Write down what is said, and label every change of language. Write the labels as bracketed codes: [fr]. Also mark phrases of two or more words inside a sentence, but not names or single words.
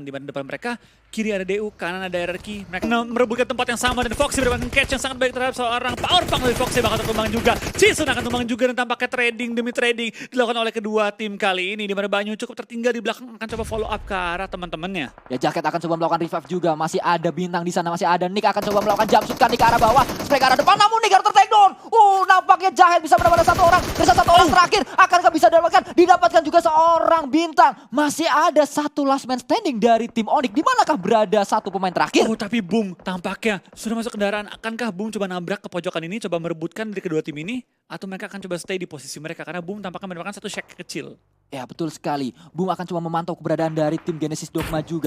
[id] Di mana depan mereka, kiri ada DU, kanan ada RRQ. Mereka merebutkan tempat yang sama dan Foxy mendapatkan catch yang sangat baik terhadap seorang [en] power punk [id] dari Foxy bakal terkembang juga. Jason akan tumbang juga dan tampaknya trading demi trading dilakukan oleh kedua tim kali ini. Di mana Banyu cukup tertinggal di belakang akan coba [en] follow up [id] ke arah teman-temannya. Ya Jacket akan coba melakukan revive juga, masih ada bintang di sana, masih ada Nick akan coba melakukan jumpsuit kan ke arah bawah, spray ke arah depan, namun Nick harus ter- [en] take down. [id] Nampaknya Jacket bisa mendapatkan satu orang, dari satu orang terakhir, akankah bisa didapatkan juga seorang bintang. Masih ada satu [en] last man standing [id] dari tim Onyx, di manakah berada satu pemain terakhir? Oh tapi Boom tampaknya sudah masuk kendaraan. Akankah Boom coba nabrak ke pojokan ini, coba merebutkan dari kedua tim ini? Atau mereka akan coba stay di posisi mereka? Karena Boom tampaknya mendapatkan satu shack kecil. Ya betul sekali, Boom akan coba memantau keberadaan dari tim Genesis Dogma juga.